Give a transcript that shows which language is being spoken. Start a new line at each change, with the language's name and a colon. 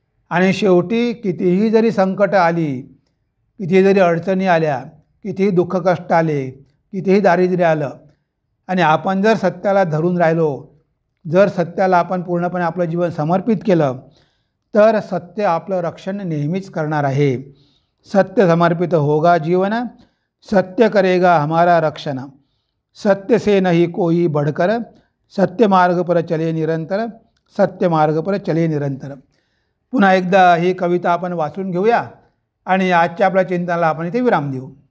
Marathi: आणि शेवटी कितीही जरी संकट आली, कितीही जरी अडचणी आल्या, कितीही दुःख कष्ट आले, कितीही दारिद्र्य आलं आणि आपण जर सत्याला धरून राहिलो, जर सत्याला आपण पूर्णपणे आपलं जीवन समर्पित केलं तर सत्य आपलं रक्षण नेहमीच करणार आहे.
Hindi: सत्य समर्पित होगा जीवन, सत्य करेगा हमारा रक्षण, सत्य से नहीं कोई बढ़कर, सत्य मार्ग पर चले निरंतर, सत्य मार्ग पर चले निरंतर.
Marathi: पुन्हा एकदा ही कविता आपण वाचून घेऊया आणि आजच्या आपल्या चिंतनाला आपण इथे विराम देऊ.